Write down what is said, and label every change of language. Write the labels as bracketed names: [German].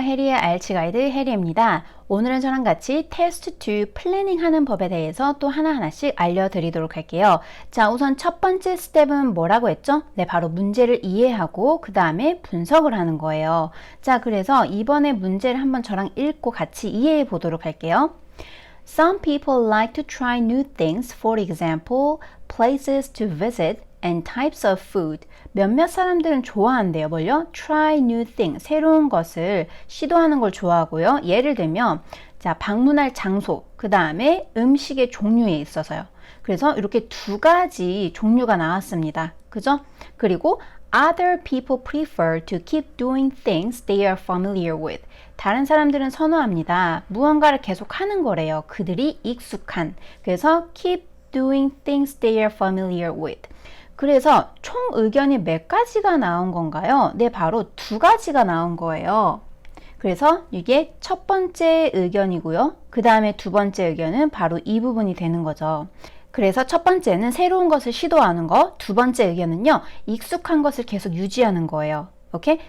[Korean] 해리의 IELTS 가이드 해리입니다. 오늘은 저랑 같이 테스트 2 플래닝 하는 법에 대해서 또 하나하나씩 알려드리도록 할게요. 자, 우선 첫 번째 스텝은 뭐라고 했죠? 네, 바로 문제를 이해하고 그 다음에 분석을 하는 거예요. 자, 그래서 이번에 문제를 한번 저랑 읽고 같이 이해해 보도록 할게요. [English] Some people like to try new things, for example, places to visit and types of food. [Korean] 몇몇 사람들은 좋아한대요. 뭘요? [English] Try new things. [Korean] 새로운 것을 시도하는 걸 좋아하고요. 예를 들면 자, 방문할 장소, 그 다음에 음식의 종류에 있어서요. 그래서 이렇게 두 가지 종류가 나왔습니다. 그죠? 그리고 [English] Other people prefer to keep doing things they are familiar with. [Korean] 다른 사람들은 선호합니다. 무언가를 계속 하는 거래요. 그들이 익숙한. 그래서 [English] keep doing things they are familiar with. [Korean] 그래서 총 의견이 몇 가지가 나온 건가요? 네, 바로 두 가지가 나온 거예요. 그래서 이게 첫 번째 의견이고요. 그 다음에 두 번째 의견은 바로 이 부분이 되는 거죠. 그래서 첫 번째는 새로운 것을 시도하는 거, 두 번째 의견은요, 익숙한 것을 계속 유지하는 거예요. 오케이?